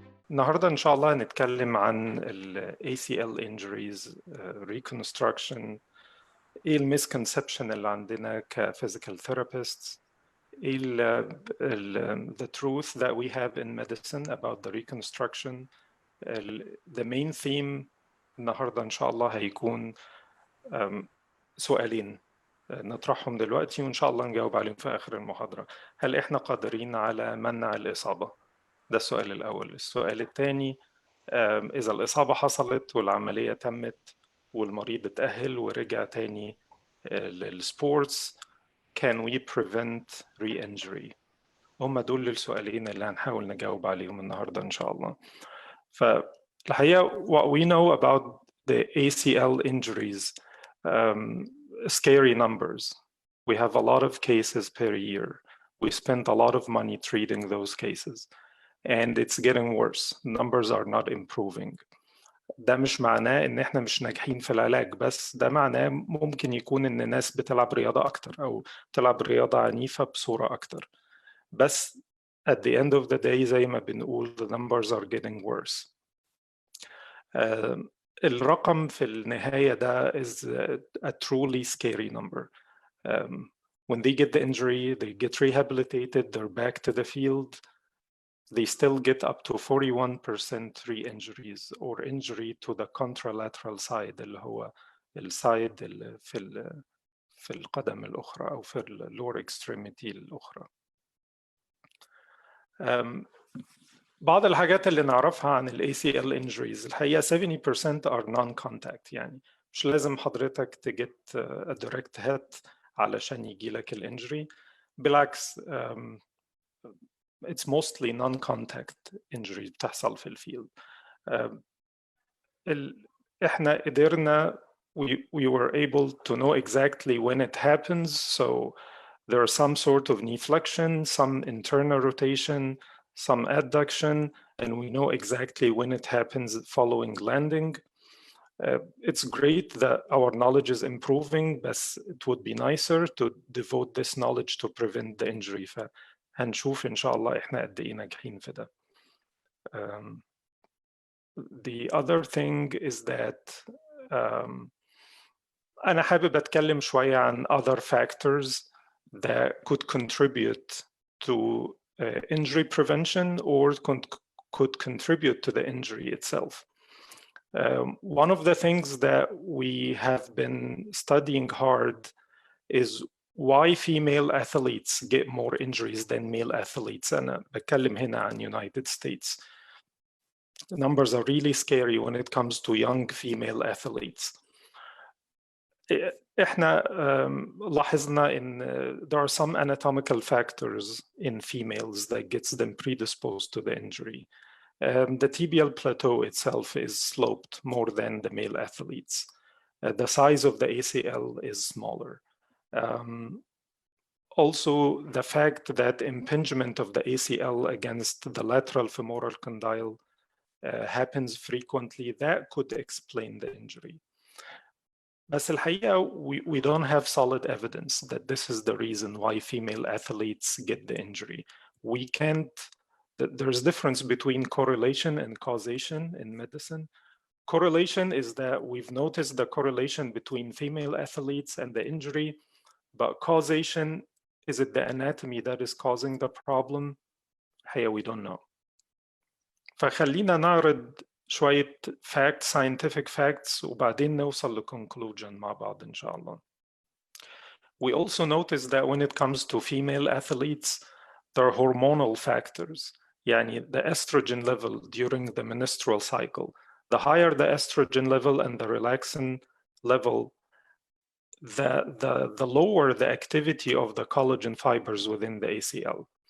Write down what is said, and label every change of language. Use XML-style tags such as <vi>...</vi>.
<ar>النهاردة إن شاء الله هنتكلم عن ال ACL injuries, reconstruction. إيه المسكونسبشن اللي عندنا كphysical therapists. إيه</ar> <en>the truth that we have in medicine about the reconstruction. The main theme</en> <ar>النهاردة إن شاء الله هيكون سؤالين نطرحهم دلوقتي وإن شاء الله نجاوب عليهم في آخر المحاضرة. هل إحنا قادرين على منع الإصابة؟ ده السؤال الأول. السؤال الثاني، إذا الإصابة حصلت والعملية تمت والمريض اتأهل ورجع تاني للسبورتس،</ar> <en>can we prevent re-injury؟</en> <ar>هم دول السؤالين اللي هنحاول نجاوب عليهم النهاردة إن شاء الله. فالحقيقة</ar> <en>what we know about the ACL injuries, scary numbers. We have a lot of cases per year. We spend a lot of money treating those cases. And it's getting worse. Numbers are not improving.</en> <ar>ده مش معناه ان احنا مش ناجحين في العلاج، بس ده معناه ممكن يكون ان الناس بتلعب رياضة اكتر او بتلعب رياضة عنيفة بصورة اكتر. بس</ar> <en>at the end of the day</en> <ar>زي ما بنقول</ar> <en>the numbers are getting worse.</en> <ar>الرقم في النهاية ده</ar> <en>is a truly scary number. When they get the injury, they get rehabilitated, they're back to the field. They still get up to 41% re-injuries or injury to the contralateral side</en> <ar>اللي هو السايد اللي في القدم الأخرى أو في lower extremity الأخرى. بعض الحاجات اللي نعرفها عن ال ACL injuries الحقيقة</ar> <en>70% are non-contact،</en> <ar>يعني مش لازم حضرتك تجت</ar> <en>a direct hit</en> <ar>علشان يجيلك الانجري. بالعكس</ar> <en>it's mostly non-contact injuries</en> <ar>بتحصل في الفيلد. احنا قدرنا</ar> <en>we were able to know exactly when it happens, so there are some sort of knee flexion, some internal rotation, some adduction, and we know exactly when it happens following landing. It's great that our knowledge is improving, but it would be nicer to devote this knowledge to prevent the injury.</en> <ar>هنشوف إن شاء الله إحنا قد إيه ناجحين في ده.</ar> <en>The other thing is that</en> <ar>أنا حابب أتكلم شوية عن</ar> <en>other factors that could contribute to injury prevention or could contribute to the injury itself. One of the things that we have been studying hard is why female athletes get more injuries than male athletes.</en> <ar>أنا بتكلم هنا عن United States.</ar> <en>The numbers are really scary when it comes to young female athletes.</en> <ar>إحنا لاحظنا إن</ar> <en>there are some anatomical factors in females that gets them predisposed to the injury. The tibial plateau itself is sloped more than the male athletes. The size of the ACL is smaller. Also, the fact that impingement of the ACL against the lateral femoral condyle happens frequently, that could explain the injury.</en> <ar>بس الحقيقة</ar> <en>we don't have solid evidence that this is the reason why female athletes get the injury. We can't, there's difference between correlation and causation in medicine. Correlation is that we've noticed the correlation between female athletes and the injury, but causation, is it the anatomy that is causing the problem? Here we don't know.</en> <ar>فخلينا نعرض شوية</ar> <en>facts, scientific facts</en> <ar>وبعدين نوصل ل conclusion مع بعض إن شاء الله.</ar> <en>We also notice that when it comes to female athletes, there are hormonal factors.</en> <ar>يعني</ar> <en>the estrogen level during the menstrual cycle. The higher the estrogen level and the relaxin level, the lower the activity of the collagen fibers within the ACL.</en>